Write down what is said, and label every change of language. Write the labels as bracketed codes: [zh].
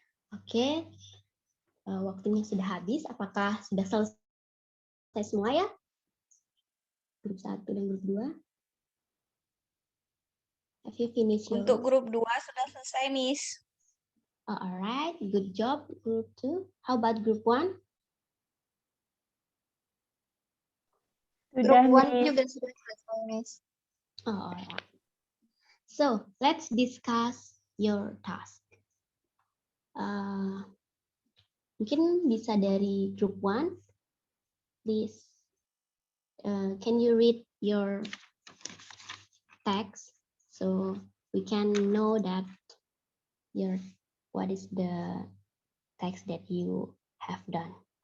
[id] Oke, waktunya sudah habis. Apakah sudah selesai semua ya? Grup 1 dan grup 2? [en] Have you finished your... [id] Untuk grup 2 sudah selesai, Miss. [en] Oh, alright, good job, group 2. How about group 1? [id] Sudah, Grup 1 [en] Miss. [id] juga sudah selesai, Miss. [en] Oh, alright. So, let's discuss your task. [id] Mungkin bisa dari group 1. [en] Please, can you read your text so we can know that what is the text that you have done.